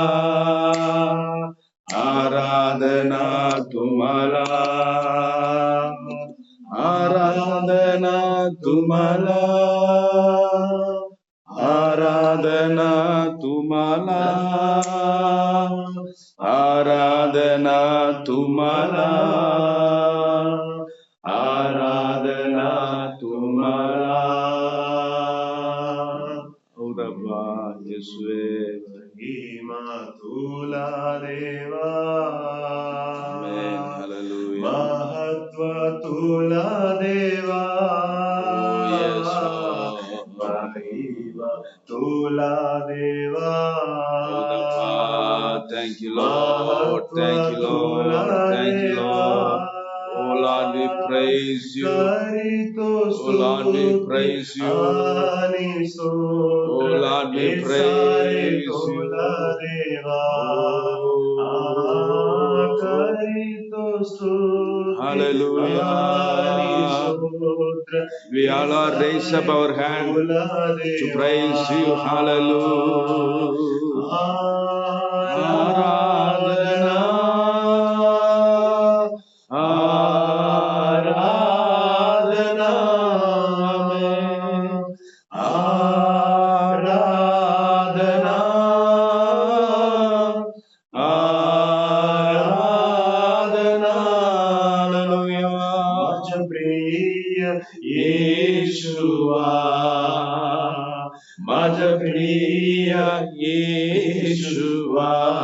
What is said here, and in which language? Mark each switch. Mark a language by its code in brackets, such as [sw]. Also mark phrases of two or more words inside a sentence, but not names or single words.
[mr] आराधना तुम्हाला आराधना तुम्हाला आराधना तुम्हाला आराधना तुम्हाला आराधना तुम्हाला [kn] ಹೌದಪ್ಪ ಯೇಸುವೇ [mr] महिमा तुला देवा [kn] ಆಮೆನ್ ಹಲ್ಲೆಲೂಯಾ [mr] महत्व तुला देवा महिमा तुला देवा [en] Thank you Lord thank you Lord thank you Lord oh Lord we praise you oh Lord we praise you oh Lord we praise you hallelujah we all are raise up our hand to praise you hallelujah [mr] आराधना आराधना आराधना आराधना माझ्या प्रिय येशुवा माझ्या प्रिय येशुवा